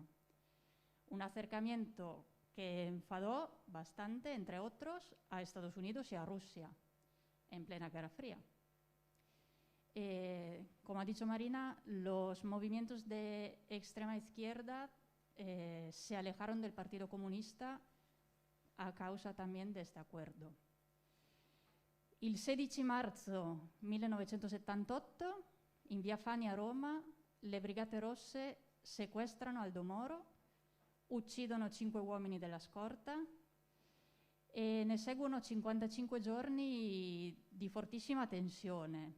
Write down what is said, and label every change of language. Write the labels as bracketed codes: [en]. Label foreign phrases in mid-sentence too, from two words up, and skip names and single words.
[es] Un acercamiento que enfadó bastante, entre otros, a Estados Unidos y a Rusia en plena Guerra Fría. Como ha dicho Marina, los movimientos de extrema izquierda se alejaron del Partido Comunista a causa también de este acuerdo. [it] Il 16 marzo 1978, in via Fani a Roma, le Brigate Rosse sequestrano Aldo Moro, uccidono 5 uomini della scorta e ne seguono 55 giorni di fortissima tensione.